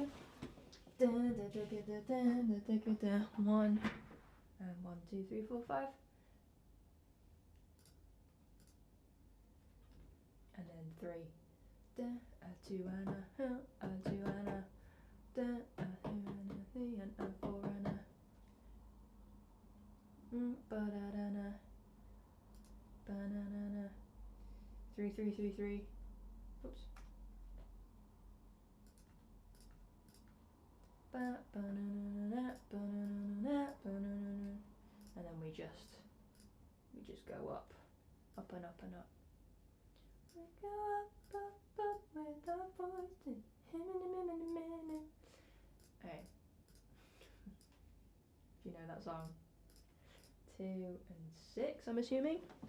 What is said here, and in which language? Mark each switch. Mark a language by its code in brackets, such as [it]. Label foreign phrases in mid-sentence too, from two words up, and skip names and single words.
[en] 1 and 1, 2, 3, 4, 5. And then 3. A 2 and a 2 and a 2 and a 3 and a 4 and a ba-da-da-na ba-na-na-na 3 3 3 3. Oops. Ba-ba-na-na-na ba-na-na-na ba-na-na-na. And then we just go up and up and up. We go up, up, up with our voice in a minute. Okay. If you know that song. 2 and 6, I'm assuming.